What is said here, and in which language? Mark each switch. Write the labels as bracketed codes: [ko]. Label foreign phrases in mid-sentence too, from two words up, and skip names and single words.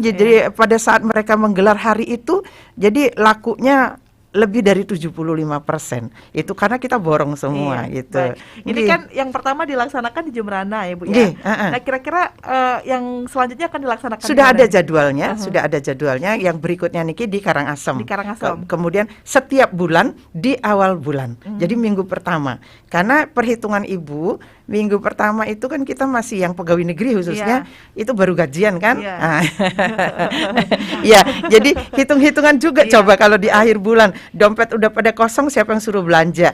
[id] Jadi pada saat mereka menggelar hari itu, jadi lakunya lebih dari 75%. Itu karena kita borong semua gitu. Baik. Ini kan yang pertama dilaksanakan di Jembrana ya Bu ya. Nah kira-kira yang selanjutnya akan dilaksanakan sudah ada jadwalnya, sudah ada jadwalnya. Yang berikutnya niki di Karangasem. Di Karangasem. Kemudian setiap bulan di awal bulan. Jadi minggu pertama. Karena perhitungan Ibu, minggu pertama itu kan kita masih yang pegawai negeri khususnya itu baru gajian kan. Ya, jadi hitung-hitungan juga coba kalau di akhir bulan dompet udah pada kosong, siapa yang suruh belanja?